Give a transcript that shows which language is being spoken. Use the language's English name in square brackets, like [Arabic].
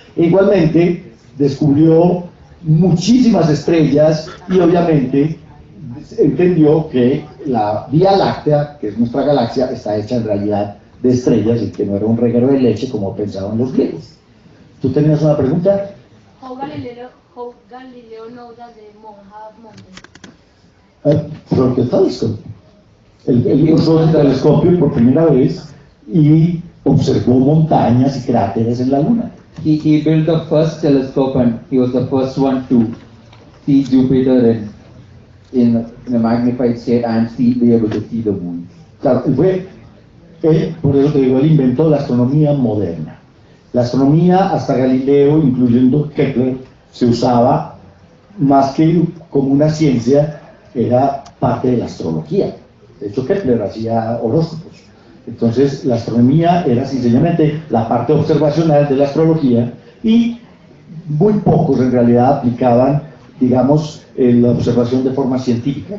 [Spanish] E igualmente descubrió muchísimas estrellas y obviamente entendió que la Vía Láctea, que es nuestra galaxia, está hecha en realidad de estrellas y que no era un reguero de leche como pensaban los griegos. ¿Tú tenías una pregunta? [English] How Galileo knows that the moon have mountains? [Spanish] Porque el telescopio. Él usó el telescopio por primera vez y observó montañas y cráteres en la Luna. [English] He built the first telescope, and he was the first one to see Jupiter in a magnified state and be able to see the moon. [Spanish] Claro, él, por eso te digo, él inventó la astronomía moderna. La astronomía hasta Galileo, incluyendo Kepler, se usaba más que como una ciencia, era parte de la astrología. De hecho, Kepler hacía horóscopos. Entonces, la astronomía era sencillamente la parte observacional de la astrología, y muy pocos en realidad aplicaban, digamos, la observación de forma científica.